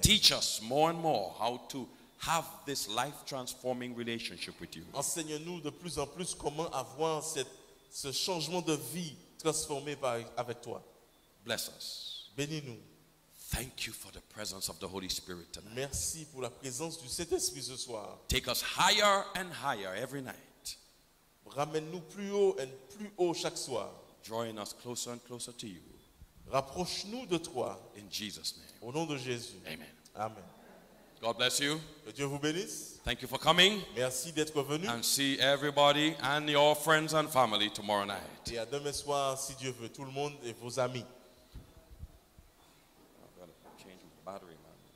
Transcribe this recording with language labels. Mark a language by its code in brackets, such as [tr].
[en] Teach us more and more how to have this life-transforming relationship with you. [fr] Enseigne-nous de plus en plus comment avoir ce changement de vie transformé avec toi. [en] Bless us. [fr] Bénis-nous. [en] Thank you for the presence of the Holy Spirit tonight. [fr] Merci pour la présence du Saint-Esprit ce soir. [en] Take us higher and higher every night, [fr] Ramène-nous plus haut et plus haut chaque soir. [en] drawing us closer and closer to you. [fr] Rapproche-nous de toi. [en] In Jesus' name, [fr] Au nom de Jésus. [en] amen. [fr] Amen. [en] God bless you. [fr] Que Dieu vous bénisse. [en] Thank you for coming, [fr] Merci d'être venu. [en] and see everybody and your friends and family tomorrow night. [fr] Et à demain soir, si Dieu veut, tout le monde et vos amis. [en] I've got to change my battery, man.